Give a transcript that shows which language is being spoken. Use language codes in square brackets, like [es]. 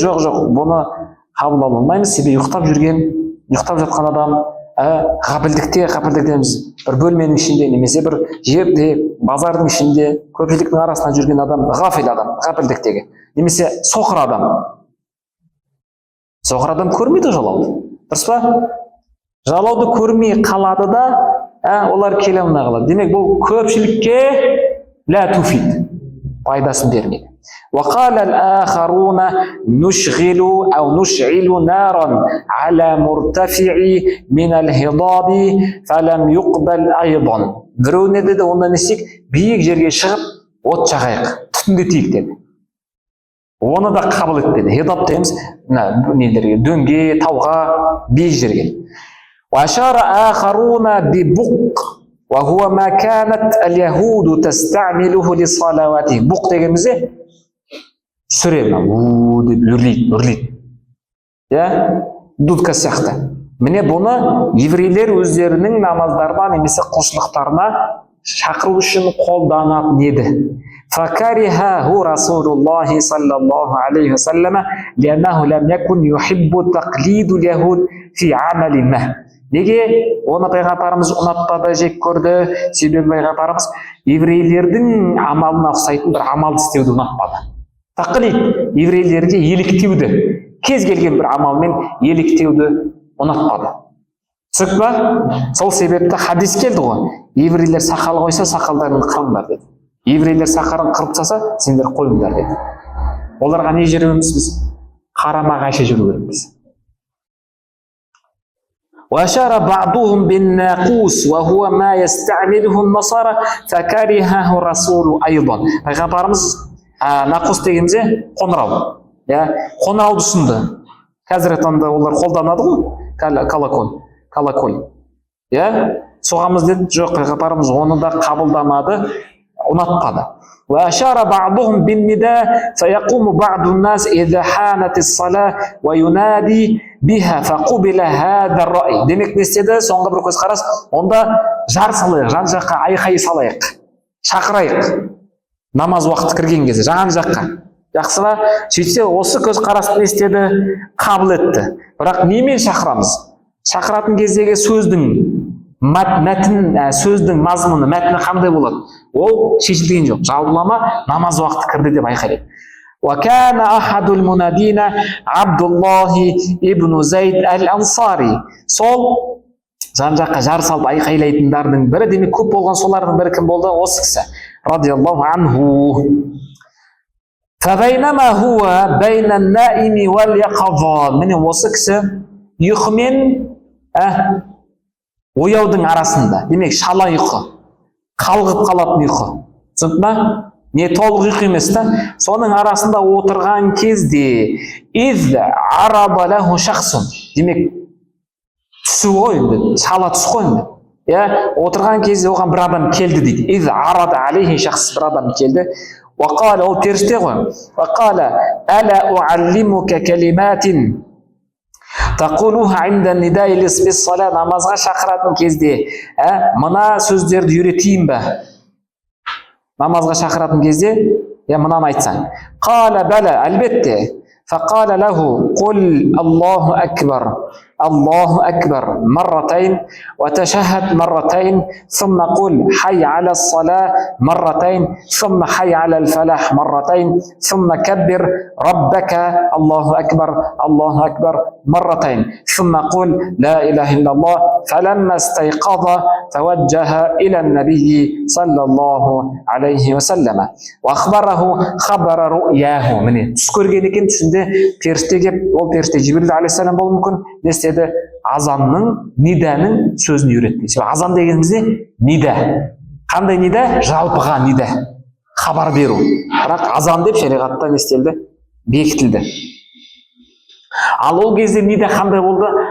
[kk] Жоқ, бұны қабыл алмаймыз. Себебі ұйықтап жатқан адам, ғапілдікте деміз, бір бөлменің ішінде немесе бір жерде, базардың ішінде, көпшіліктің арасында жүрген адам, ғафил адам, ғапілдіктегі, немесе соқыр адам. Соқыр адам көрмейді жалауды. Дұрыс па? Жалауды көрмей қалады да, олар келе алмай қалады. Демек бұл көпшілікке [ar] ла туфид, [kk] пайдасын бермейді. [ar] وقال الآخرون نشعل نارا على مرتفع من الهضاب فلم يقبل أيضا. [kk] Біреу не деді? Онда не істейік? Биік жерге шығып, от жағайық, түтіндетейік деді. Оны да қабыл етпеді. Хидаб дейміз, дөңге, тауға, биік жерге. [ar] وأشار آخرون ببق وهو ما كانت اليهود تستعمله لصلواتهم. [kk] Буқ дегенімізде сүре, деп үрлейді. Дудка сияқты. Міне бұны еврейлер өздерінің намаздарына немесе құлшылықтарына шақыру үшін қолданатын еді. [ar] فكرهه رسول الله صلى الله عليه وسلم لأنه لم يكن يحب تقليد اليهود في عمل ما. [kk] Неге оны пайғамбарымыз ұнатпады, жек көрді? Себебі пайғамбарымыз еврейлердің амалына ұқсайтын бір амалды істеуді ұнатпады. Тақлид, еврейлерге еліктеуді, кез келген бір амалмен еліктеуді ұнатпады. Түсінік па? Сол себепті хадис келді ғой. Еврейлер сақал қойса, сақалдарын қырыңдар деді. Еврейлер сақалын қырып тастаса, сендер қойыңдар деді. Оларға не жүреміз біз? Қарама-қайшы жүру керекпіз. [ar] وأشار بعضهم بالناقوس وهو ما يستعمله النصارى فكرهه الرسول أيضا. [kk] Пайғамбарымыз нақус дегенде қоңырау. Қоңырауды ұсынды. Қазіргі таңда олар қолданады ғой, колокол. Соғамыз деді, жоқ, пайғамбарымыз оны да қабылдамады, ұнатпады. [ar] وأشار بعضهم بالنداء فيقوم بعض الناس إذا حانت الصلاة وينادي بها فقبل هذا الرأي. [kk] Демек не істеді? Соңғы бір көзқарас, онда жар салайық, жан жаққа айқай салайық, шақырайық. Намаз уақыты кірген кезде жан жаққа. Жақсы ба? Сөйтсе осы көзқарасты не істеді? Қабыл етті. Бірақ немен шақырамыз? Шақыратын кездегі сөздің сөздің мазмұны, мәтіні қандай болады? Ол шешілген жоқ. Жалпылама намаз уақыты кірді деп айқайлайды. [ar] وكان أحد المنادين عبد الله ибн زيد الأنصاري. [kk] Сол жан-жаққа жар салып айқайлайтындардың бірі, демек көп болған солардың бірі кім болды? Осы кісі. Радиаллаху анху. [ar] فبينما هو بين النائم واليقظان. [kk] Міне осы кісі ұйқы мен ояудың арасында. Демек шала ұйқы, қалғып қалатын ұйқы. Түсінді ма? Не толық ұйқы емес та. Соның арасында отырған кезде [ar] إذ عرض له شخص. [kk] Демек түсу ғой енді, шала түс қой енді. Отырған кезде оған бір адам келді дейді. [ar] إذ عرض عليه شخص, [kk] бір адам келді. [ar] وقال, [kk] ол періште ғой. [ar] وقال ألا أعلمك كلمات تقولها عند النداء للصلاة. [kk] Намазға шақыратын кезде мына сөздерді үйретейін бе? Намазға шақыратын кезде мынаны айтсаң. [ar] قال بلى, [kk] әлбетте. [ar] فقال له قل الله أكبر الله أكبر مرتين وتشهد مرتين ثم قل حي على الصلاة مرتين ثم حي على الفلاح مرتين ثم كبر ربك الله أكبر مرتين ثم قل لا إله إلا الله. فلما استيقظ توجه إلى النبي صلى الله عليه وسلم وأخبره خبر رؤياه. [kk] Міне түс көрген екен, түсінде періште келіп, ол періште Жибрил алейхиссалам болуы мүмкін. Не істеді? Азанның, ниданың сөзін үйретті. Азан дегенімізде нида. Қандай нида? Жалпыға нида. Хабар беру. Бірақ азан деп шариғатта не істелді? Бекітілді. Ал ол кезде нида қандай болды?